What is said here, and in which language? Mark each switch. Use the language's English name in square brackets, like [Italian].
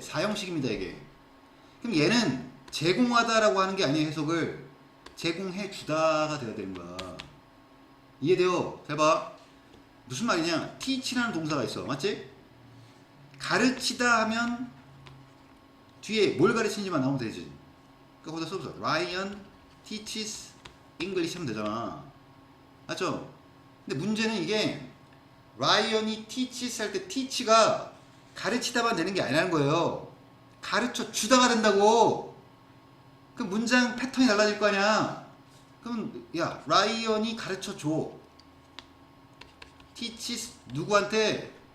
[Korean] 4형식입니다 이게. 그럼 얘는 제공하다라고 하는 게 아니야. 해석을 제공해 주다가 돼야 되는 거야. 이해돼요? 잘 봐. 무슨 말이냐? teach라는 동사가 있어. 맞지? 가르치다 하면 뒤에 뭘 가르치는지만 나오면 되지. 그러니까 거기다 써보자. [English] Ryan teaches English 하면 되잖아. [Korean] 맞죠? 근데 문제는 이게 Ryan이 teaches 할 때 teach가 가르치다만 되는 게 아니라는 거예요. 가르쳐 주다가 된다고. 그럼 문장 패턴이 달라질 거 아니야. 그럼 야, Ryan이 가르쳐 줘. teaches 누구한테?